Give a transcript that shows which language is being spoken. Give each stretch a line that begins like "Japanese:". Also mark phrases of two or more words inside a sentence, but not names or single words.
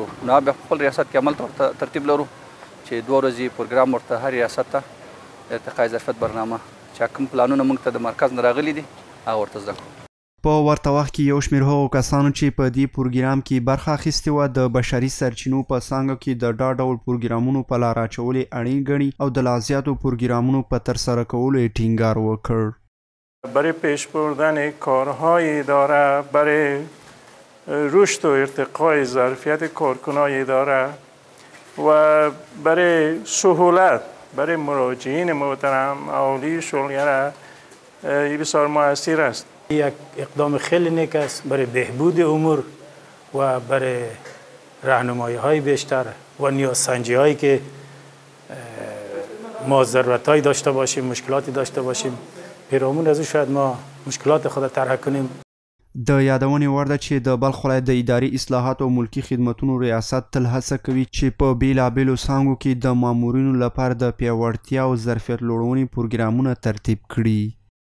Pashto: نو بیا خپل ریاست کې عمل ترتیب لرو چې 2 ورځې پروګرام ورته هر ریاست ته
Persian: ارتقای ظرفیت برنامه
Pashto: چې کوم پلانونه موږ ته د مرکز نه راغلي دي هغه ورته زده کړو. په ورته وخت کې یو شمېر هغو کسانو چې په دې پروګرام کې برخه اخیستې وه د بشري سرچینو په څانګه کې د دا ډول پروګرامونو په لار اچول یې اړین ګڼي او د لا زیاتو پروګرامونو په ترسره کولو یې ټینګار وکړ.
Persian: برای پیش بردن کارهای اداره، برای رشد و ارتقای ظرفیت کارکنای اداره و برای سهولت برای مراجعین محترم اهالی شولگره بسیار موثر است. یک اقدام خیلی نیک است برای بهبود امور و برای راهنمایی های بیشتر و نیازسنجی هایی که ما ضرورت هایی داشته باشیم، مشکلاتی داشته باشیم، پیرامون از او شاید ما مشکلات خود طرح کنیم.
Pashto: د یادونې وړ ده چې د بلخ ولایت د اداري اصلاحاتو او ملکي خدمتونو ریاست تل هڅه کوي چې په بېلابېلو څانګو کې د مامورینو لپاره د پیاوړتیا او ظرفیت لوړونې پروګرامونه ترتیب کړي.